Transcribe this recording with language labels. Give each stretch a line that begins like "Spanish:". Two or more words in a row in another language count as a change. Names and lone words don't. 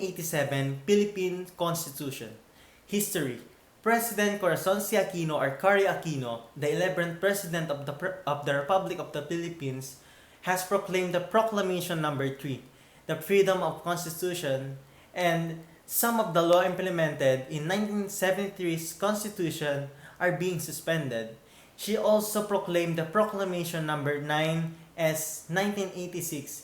English: 1987 Philippine Constitution. History. President Corazon C. Aquino or Cory Aquino, the 11th President of the Republic of the Philippines, has proclaimed the Proclamation Number 3, the freedom of Constitution, and some of the law implemented in 1973's Constitution are being suspended. She also proclaimed the Proclamation Number 9 as 1986.